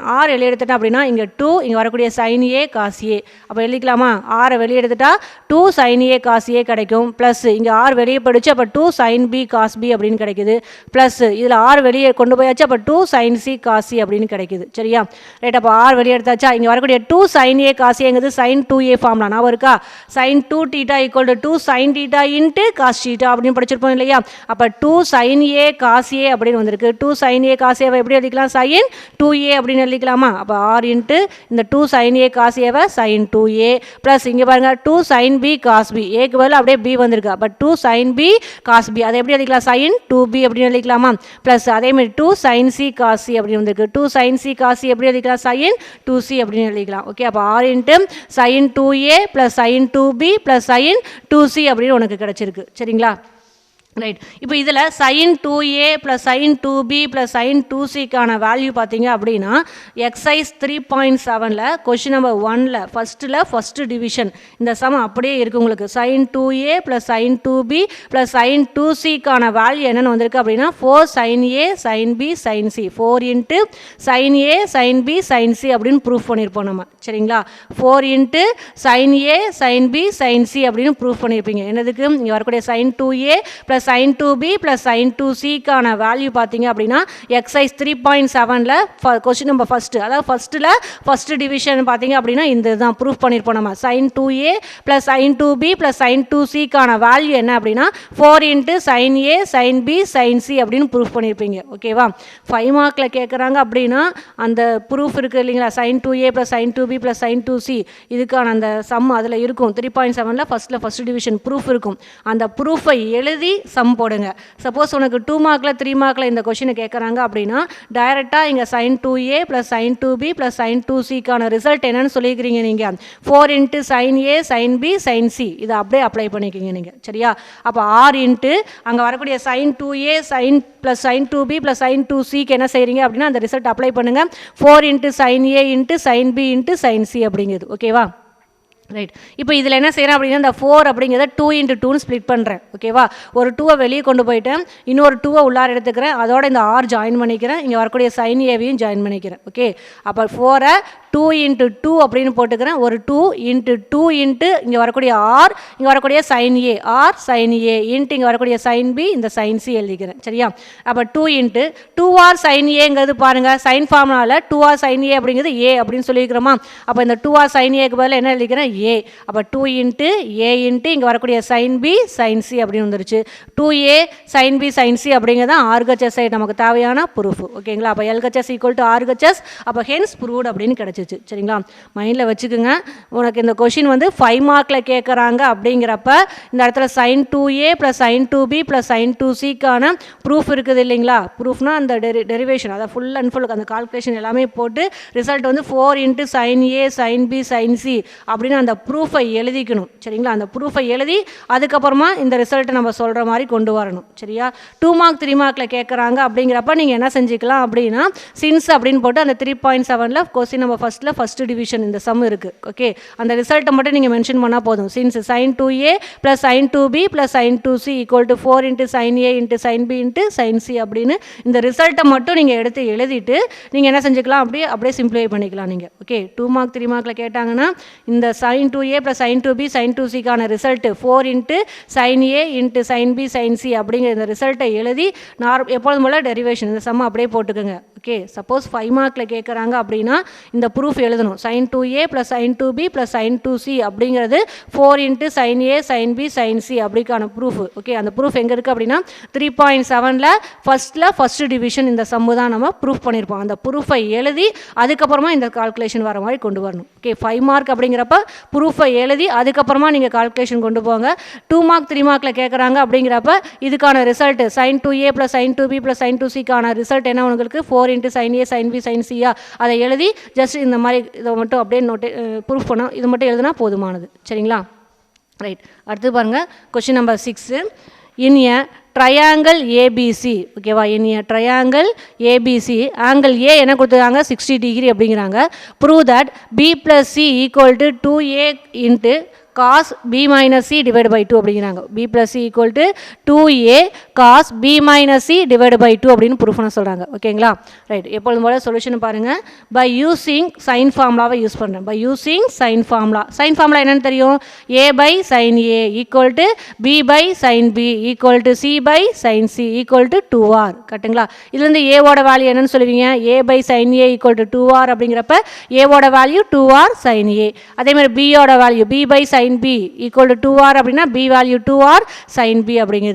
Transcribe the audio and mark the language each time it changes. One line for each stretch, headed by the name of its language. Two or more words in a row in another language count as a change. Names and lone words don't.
Tamil: ஆர் வெளியே எடுத்துட்டேன் அப்படின்னா இங்கே 2 இங்கே வரக்கூடிய sin A cos A. அப்போ எழுதிக்கலாமா, ஆரை வெளியே எடுத்துட்டா 2 sin A cos A கிடைக்கும். ப்ளஸ் இங்கே ஆர் வெளியே போயிடுச்சு, அப்போ 2 sin B cos B அப்படின்னு கிடைக்குது. ப்ளஸ் இதில் ஆர் வெளியே கொண்டு போயாச்சு, அப்போ 2 sin C cos C அப்படின்னு கிடைக்குது சரியா. ரைட், அப்போ ஆர் வெளியே எடுத்தாச்சு. இங்கே வரக்கூடிய 2 sin A cos A sin 2A ஃபார்முலா நான் இருக்கா. sin 2 θ
English: equal to
Tamil: 2 sin θ இன்ட்டு cos θ அப்படின்னு படிச்சிருப்போம் இல்லையா. அப்போ 2 sin A cos A அப்படின்னு வந்திருக்கு. 2 sin A cos A எப்படி எழுதிக்கலாம், sin 2A அப்படின்னு எழுதிக்கலாமா. அப்போ R இன்ட்டு இந்த 2 sin A cos A sin 2A ப்ளஸ் இங்கே பாருங்க 2 sin B cos B. ஏக்கு பதில் அப்படியே B வந்திருக்கு. அப்போ 2 sin B cos B அதை எப்படி எழுதிக்கலாம், sin 2B அப்படின்னு எழுதிக்கலாமா. ப்ளஸ் அதேமாதிரி 2 sin C cos C அப்படின்னு வந்திருக்கு. 2 sin C cos C எப்படி எழுதிக்கலாம், sin 2C அப்படின்னு எழுதிக்கலாம். ஓகே, அப்போ R இன்ட்டு sin 2A ப்ளஸ் sin 2B ப்ளஸ் sin 2C அப்படின்னு உனக்கு கிடச்சிருக்கு சரிங்களா. ரைட், இப்போ இதில் sin 2A ப்ளஸ் sin 2B ப்ளஸ் sin 2Cக்கான வேல்யூ பார்த்தீங்க அப்படின்னா எக்ஸைஸ் 3.7ல்
English: question number
Tamil: 1ல்
English: first division
Tamil: இந்த சம் அப்படியே இருக்குது உங்களுக்கு. sin 2A ப்ளஸ் sin 2B ப்ளஸ் sin 2Cக்கான வேல்யூ என்னென்னு வந்திருக்கு அப்படின்னா 4 sin A sin B sin C. 4 இன்ட்டு sin A sin B sin C அப்படின்னு ப்ரூஃப் பண்ணியிருப்போம் நம்ம சரிங்களா. 4 இன்ட்டு sin A sin B sin C அப்படின்னு ப்ரூஃப் பண்ணியிருப்பீங்க. என்னதுக்கு, இங்கே வரக்கூடிய sin 2A ப்ளஸ் sin 2B ப்ளஸ் sin 2Cக்கான வேல்யூ பார்த்தீங்க அப்படின்னா எக்ஸைஸ் 3.7ல்
English: question number first,
Tamil: அதாவது
English: first division
Tamil: பார்த்தீங்க அப்படின்னா இந்த இதுதான் ப்ரூஃப் பண்ணியிருப்போம் நம்ம. sin 2A ப்ளஸ் sin 2B ப்ளஸ் sin 2Cக்கான வேல்யூ என்ன அப்படின்னா 4 இன்ட்டு sin A sin B sin C அப்படின்னு ப்ரூஃப் பண்ணியிருப்பீங்க. ஓகேவா, 5 மார்க்கில் கேட்குறாங்க அப்படின்னா அந்த ப்ரூஃப் இருக்குது இல்லைங்களா, sin 2A ப்ளஸ் sin 2B ப்ளஸ் sin 2C இதுக்கான அந்த சம் அதில் இருக்கும். 3.7ல்
English: first division
Tamil: ப்ரூஃப் இருக்கும். அந்த ப்ரூஃபை எழுதி சம் போடுங்க. சப்போஸ் உனக்கு 2 மார்க்கில் 3 மார்க்கில் இந்த கொஷினை கேட்குறாங்க அப்படின்னா டைரெக்டாக இங்கே sin 2A ப்ளஸ் sin 2B ப்ளஸ் sin 2Cக்கான ரிசல்ட் என்னன்னு சொல்லிக்கிறீங்க நீங்கள் 4 இன்ட்டு sin A sin B sin C இதை அப்படியே அப்ளை பண்ணிக்கிங்க நீங்கள் சரியா. அப்போ R இன்ட்டு அங்கே வரக்கூடிய sin 2A sin ப்ளஸ் sin 2B ப்ளஸ் sin 2Cக்கு என்ன செய்கிறீங்க அப்படின்னா அந்த ரிசல்ட் அப்ளை பண்ணுங்கள். 4 இன்ட்டு sin A இன்ட்டு sin B இன்ட்டு sin C அப்படிங்கிறது. ஓகேவா, ரைட். இப்போ இதில் என்ன செய்கிறேன் அப்படின்னா இந்த 4 அப்படிங்கிறத 2 இன்ட்டு 2ன்னு ஸ்ப்ளிட் பண்ணுறேன். ஓகேவா, ஒரு 2 வெளியே கொண்டு போயிட்டேன், இன்னொரு 2 உள்ளார எடுத்துக்கிறேன், அதோட இந்த R ஜாயின் பண்ணிக்கிறேன், இங்கே வரக்கூடிய sin Aவையும் ஜாயின் பண்ணிக்கிறேன். ஓகே, அப்போ 4 2 இன்ட்டு 2 அப்படின்னு போட்டுக்கிறேன். ஒரு 2 இன்ட்டு 2 இன்ட்டு இங்கே வரக்கூடிய R, இங்கே வரக்கூடிய sin A, R sin A இன்ட்டு இங்கே வரக்கூடிய sin B, இந்த sin C எழுதிக்கிறேன் சரியா. அப்போ 2 இன்ட்டு 2R sin Aங்கிறது பாருங்கள்
English: sine formula
Tamil: 2R sin A அப்படிங்கிறது A அப்படின்னு சொல்லியிருக்கிறோமா. அப்போ இந்த 2R sin Aக்கு பதில் என்ன எழுதிக்கிறேன், ஏ. அப்போ 2 இன்ட்டு ஏ இன்ட்டு இங்கே வரக்கூடிய சைன் பி சைன் சி அப்படின்னு வந்துருச்சு. 2a சைன் பி சைன் சி அப்படிங்கிறது தான் RHS சைடு நமக்கு தேவையான ப்ரூஃப். ஓகேங்களா? அப்போ
English: LHS equal to RHS,
Tamil: அப்போ
English: hence proved
Tamil: அப்படின்னு கிடச்சிச்சு. சரிங்களா? மைண்டில் வச்சுக்கோங்க. உனக்கு இந்த கொஷின் வந்து 5 மார்க்கில் கேட்குறாங்க அப்படிங்கிறப்ப இந்த இடத்துல sin 2a ப்ளஸ் sin 2b ப்ளஸ் sin 2cக்கான ப்ரூஃப் இருக்குது இல்லைங்களா? ப்ரூஃப்னா அந்த டெரிவேஷன் அதை
English: full and full
Tamil: அந்த கால்குலேஷன் எல்லாமே போட்டு ரிசல்ட் வந்து 4 இன்ட்டு sin a sin b sin c அப்படின்னு அந்த ப்ரூஃபை எழுதிக்கணும். சரிங்களா? அந்த ப்ரூஃபை எழுதி அதுக்கப்புறமா இந்த ரிசல்ட்டை நம்ம சொல்கிற மாதிரி கொண்டு வரணும். சரியா? 2 மார்க் 3 மார்க்கில் கேட்குறாங்க அப்படிங்கிறப்ப நீங்கள் என்ன செஞ்சுக்கலாம் அப்படின்னா சின்ஸ் அப்படின்னு போட்டு அந்த 3.7ல் கொஸ்டின் நம்ம
English: first division
Tamil: இந்த சம் இருக்குது. ஓகே, அந்த ரிசல்ட்டை மட்டும் நீங்கள் மென்ஷன் பண்ணால் போதும். சின்ஸ் sin 2a ப்ளஸ் sin 2b ப்ளஸ் sin 2c
English: equal to
Tamil: 4 இன்ட்டு sin a இன்ட்டு sin b இன்ட்டு sin c அப்படின்னு இந்த ரிசல்ட்டை மட்டும் நீங்கள் எடுத்து எழுதிட்டு நீங்கள் என்ன செஞ்சுக்கலாம், அப்படியே சிம்பிளிஃபை பண்ணிக்கலாம் நீங்கள். ஓகே, 2 மார்க் 3 மார்க்கில் கேட்டாங்கன்னா இந்த sin 2a ப்ளஸ் sin 2b sin 2cக்கான ரிசல்ட்டு 4 இன்ட்டு sin a இன்ட்டு sin b sin c அப்படிங்கிற இந்த ரிசல்ட்டை எழுதி எப்பொழுதும் போல் டெரிவேஷன் இந்த சம் அப்படியே போட்டுக்கோங்க. ஓகே, சப்போஸ் 5 மார்க்கில் கேட்குறாங்க அப்படின்னா இந்த ப்ரூஃப் எழுதணும். sin 2a ப்ளஸ் sin 2b ப்ளஸ் sin 2c அப்படிங்கிறது 4 இன்ட்டு sin a sin b sin c அப்படிக்கான ப்ரூஃப். ஓகே, அந்த ப்ரூஃப் எங்கே இருக்குது அப்படின்னா 3.7ல்
English: first division
Tamil: இந்த சம்மு தான் நம்ம ப்ரூஃப் பண்ணியிருப்போம். அந்த ப்ரூஃபை எழுதி அதுக்கப்புறமா இந்த கால்குலேஷன் வர மாதிரி கொண்டு வரணும். ஓகே, 5 மார்க் அப்படிங்கிறப்ப ப்ரூஃபை எழுதி அதுக்கப்புறமா நீங்கள் கால்குலேஷன் கொண்டு போங்க. 2 மார்க் 3 மார்க்கில் கேட்குறாங்க அப்படிங்கிறப்ப இதுக்கான ரிசல்ட் sin 2a ப்ளஸ் sin 2b ப்ளஸ் sin 2cக்கான ரிசல்ட் என்ன உங்களுக்கு 4 இன்ட்டு sin a sin b sin c அதை எழுதி ஜஸ்ட் இந்த மாதிரி இதை மட்டும் அப்படியே ப்ரூஃப் பண்ணால் இது மட்டும் எழுதுனா போதுமானது. சரிங்களா? ரைட், அடுத்து பாருங்கள்
English: question number
Tamil: 6.
English: in a triangle ABC, ஓகேவா, in a triangle ABC angle A
Tamil: என்ன கொடுத்துருக்காங்க
English: 60 டிகிரி அப்படிங்கிறாங்க. prove that b plus c equal to 2a இன்ட்டு cos b minus c divided by 2 அப்படிங்கிறாங்க. b plus c equal to 2a cos b minus c divided by 2
Tamil: அப்படின்னு ப்ரூஃப் பண்ண சொல்கிறாங்க. ஓகேங்களா? ரைட், எப்பொழுதும் போல சொல்யூஷன் பாருங்கள்.
English: by using sine formula
Tamil: யூஸ் பண்ணுறேன்.
English: by using sine formula
Tamil: என்னென்னு தெரியும்?
English: a by sin a equal to b by sin b equal to c by sin c equal to 2r.
Tamil: கரெக்டுங்களா? இதுலேருந்து a ஓட வேல்யூ என்னன்னு சொல்லுவீங்க?
English: a by sin a equal to 2r அப்படிங்கிறப்ப a ஓட வேல்யூ 2r sin a.
Tamil: அதே மாதிரி
English: b ஓட வேல்யூ b by sin b equal to 2r அப்படின்னா b வேல்யூ 2r sin b அப்படிங்கிறது.